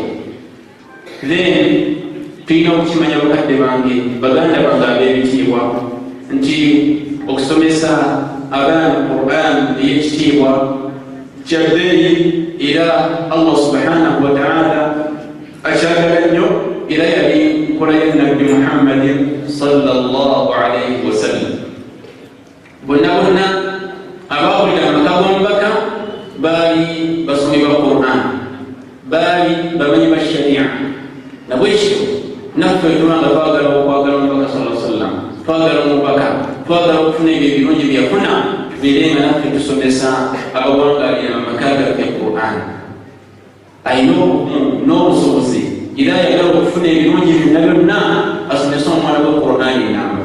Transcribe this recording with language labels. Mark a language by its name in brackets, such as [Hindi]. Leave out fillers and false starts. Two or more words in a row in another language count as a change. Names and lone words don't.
[Ganda] Then tulina okukimanya bakadde bange, baganda bange ab'ebitiibwa, nti okusomesa abaana Qur'an ey'ekitiibwa kyabbeeyi, era Allah [Arabic] سبحانه وتعالى [Ganda] akyagala nnyo, era yali nkola ya Nabbi Muhammadin [Arabic] صلى الله عليه وسلم. [Ganda] bonna abakulira amaka g'omubaka baali basomi ba Qur'an, baali bamanyi ba sharia. Nabwekityo naffe tubanga twagala okwagala omubaka [Arabic] صلى الله عليه وسلم, [Ganda] twagala omubaka, twagala okufuna ebyo ebirungi byeyafuna, tubeere nga naffe tusomesa abawangalira amaka gaffe Qur'an. Ayina obumu n'obusobozi era ayagala okufuna ebirungi byonna byonna asomesa omwana gwe Qur'an enamba.